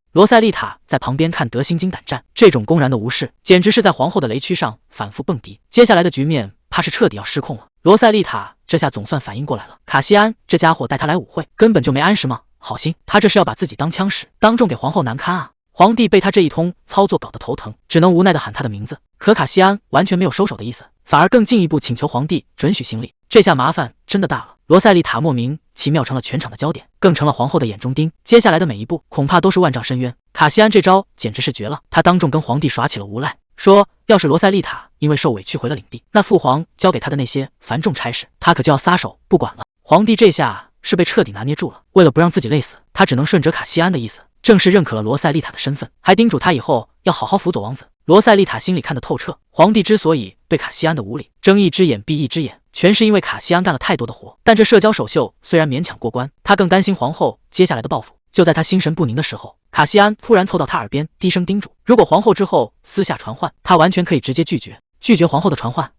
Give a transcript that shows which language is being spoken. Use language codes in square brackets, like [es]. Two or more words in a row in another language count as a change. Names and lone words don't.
[zh] 羅塞麗塔在旁邊看得心驚膽戰，這種公然的無視簡直是在皇後的雷區上反覆蹦迪，接下來的局面怕是徹底要失控了。羅塞麗塔這下總算反應過來了，卡西安這家伙帶他來舞會根本就沒安實嗎？好心，他這是要把自己當槍使，當眾給皇後難堪啊！皇帝被他這一通操作搞得頭疼，只能無奈地喊他的名字。可卡西安完全沒有收手的意思，反而更進一步請求皇帝准許行禮。這下麻煩真的大了，羅塞麗塔莫名其妙成了全場的焦點，更成了皇後的眼中釘。接下來的每一步恐怕都是萬丈深淵。卡西安這招簡直是絕了，他當眾跟皇帝耍起了無賴，說要是羅塞麗塔因為受委屈回了領地，那父皇交給他的那些繁重差事，他可就要撒手不管了。皇帝這下是被徹底拿捏住了，為了不讓自己累死，他只能順着卡西安的意思，正式認可了羅塞麗塔的身份，還叮囑他以後要好好輔佐王子。羅塞麗塔心裡看得透徹，皇帝之所以對卡西安的無禮睜一隻眼閉一隻眼，全是因為卡西安幹了太多的活。但這社交首秀雖然勉強過關，他更擔心皇後接下來的報復。就在他心神不寧的時候，卡西安突然湊到他耳邊低聲叮囑，如果皇後之後私下傳喚，他完全可以直接拒絕皇後的傳喚。